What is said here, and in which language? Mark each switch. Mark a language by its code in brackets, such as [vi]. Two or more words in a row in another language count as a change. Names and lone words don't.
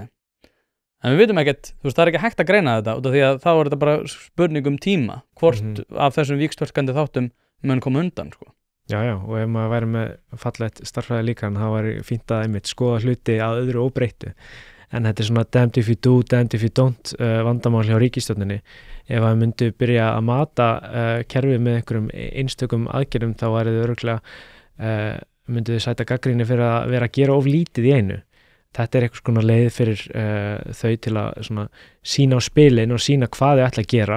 [is] En við vitum ekkert, þú veist, það er ekki hægt að greina þetta, út af því að þá er þetta bara spurning tíma, hvort af þessum víxlverkandi þáttum mun koma undan, sko. Já, og ef maður væri með fallegt starffræði líka, þá væri fínt að einmitt skoða hluti að öðru óbreyttu. En þetta er svona [en] damned if you do, damned if you don't [is] vandamál hjá ríkisstjórninni. Ef að myndu byrja að mata kerfið með einhverjum einstökum aðgerðum, þá væri þau örugglega myndu þau sæta gagnrýni fyrir að vera að gera of lítið í einu. Þetta er einhvers konar leið fyrir þau til að svona sýna á spilin og sýna hvað þau ætla að gera.